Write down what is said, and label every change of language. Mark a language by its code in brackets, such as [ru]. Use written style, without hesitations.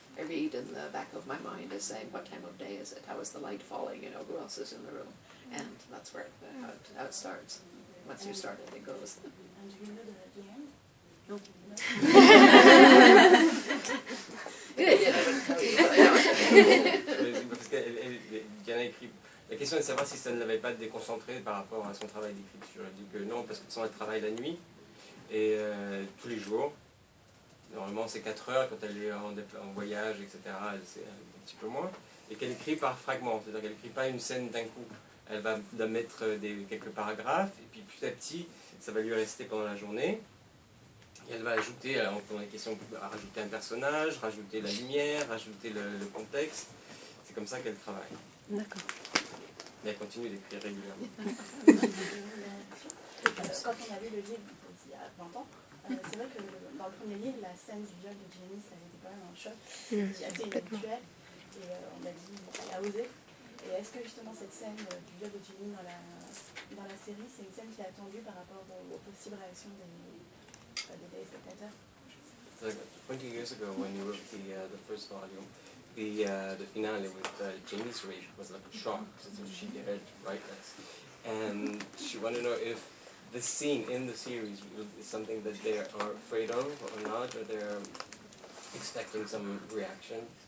[en] I read in the back of my mind is saying, what time of day is it? How is the light falling? You know, who else is in the room? And that's where how it starts. Once you start it, it goes. And do you know the end? No. If I did, I wouldn't tell you. [fr] Parce qu'Diana écrit. La question est de savoir si ça ne l'avait pas déconcentrée par rapport à son travail d'écriture. Elle dit que non, parce que elle travaille la nuit et tous les jours. Normalement, c'est 4 heures quand elle est en voyage, etc. C'est un petit peu moins. Et qu'elle écrit par fragments, c'est-à-dire qu'elle n'écrit pas une scène d'un coup. Elle va mettre quelques paragraphes, et puis petit à petit, ça va lui rester pendant la journée. Et elle va ajouter, alors on a la question, rajouter un personnage, rajouter la lumière, rajouter le contexte. C'est comme ça qu'elle travaille. D'accord. Mais elle continue d'écrire régulièrement. Quand on a lu le livre il y a 20 ans, c'est vrai que dans le premier livre, la scène du viol de Jenny, ça a été quand même un choc. C'était assez inhabituel. Et on a dit, elle a osé. Et est-ce que justement cette scène du viol de Jenny dans la série, c'est une scène qui est attendue par rapport aux possibles réactions des téléspectateurs? [en] Like 20 years ago, when you wrote the first volume, the finale with Jenny's rape was like a shock. So she dared write this, and she wanted to know if this scene in the series is something that they are afraid of or not, or they're expecting some reaction.